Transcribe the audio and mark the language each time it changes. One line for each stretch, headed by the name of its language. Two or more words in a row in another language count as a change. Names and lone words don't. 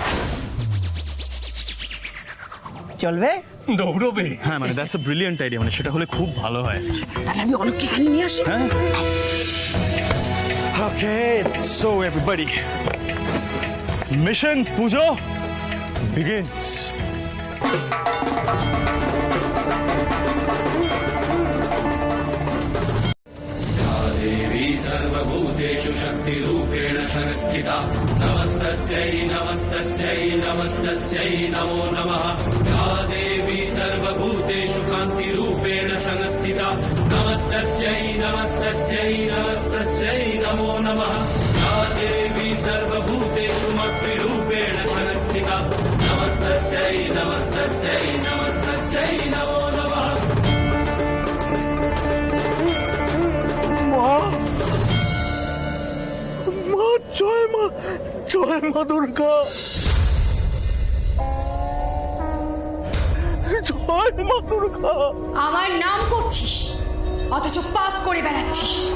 Bangla: চলবে? দৌড়বে? হ্যাঁ, মানে
English: that's a brilliant idea,
Bangla: মানে সেটা হলে খুব ভালো হয়। তাহলে আমি অলক্ষ্যে খালি নিয়ে আসি।
English: হ্যাঁ, okay, so everybody, mission puja begins.
Sanskrit: सर्वभूतेषु शक्तिरूपेण संस्थिता नमस्तस्यै नमस्तस्यै नमस्तस्यै नमो नमः। या देवी सर्वभूतेषु कान्तिरूपेण संस्थिता नमस्तस्यै नमस्तस्यै नमस्तस्यै नमो नमः। या देवी सर्वभूतेषु मद्विरूपेण संस्थिता नमस्तस्यै नमस्तस्यै नमस्तस्यै नमो नमः।
Bangla: জয় মা, জয় মা দুর্গা, জয় মা দুর্গা। আমার নাম করছিস অথচ পাপ করে বেড়াচ্ছিস।